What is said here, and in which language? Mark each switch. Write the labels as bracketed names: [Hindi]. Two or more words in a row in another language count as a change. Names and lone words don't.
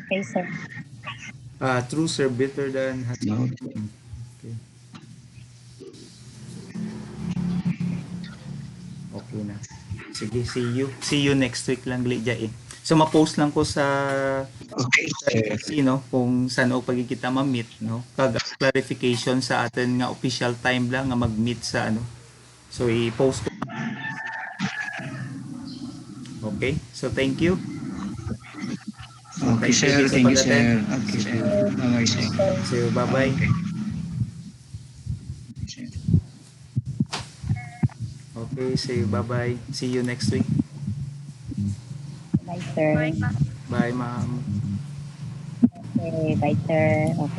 [English] Okay, sir. True, sir. Better than... No. Okay. Okay na. Sige, see you. See you next week lang, Lydia eh. [Hiligaynon] So, ma-post lang ko sa [English] Okay, sir. [Hiligaynon] no kung saan o pagkikita ma-meet, no? Kag clarification sa atin nga [English] official time [Hiligaynon] lang nga mag-meet sa ano. So, i-post ko. [English] Okay? So, thank you. Okay, sir. [Hiligaynon] Sige, sa [English] Thank you, [Hiligaynon] pag-attend. [English] sir. Okay, sir. Bye-bye, sir. So, bye-bye. Okay. Sir. Okay, see you. Bye-bye. See you next week. Bye, sir. Bye, ma'am. Okay, bye, sir. Okay.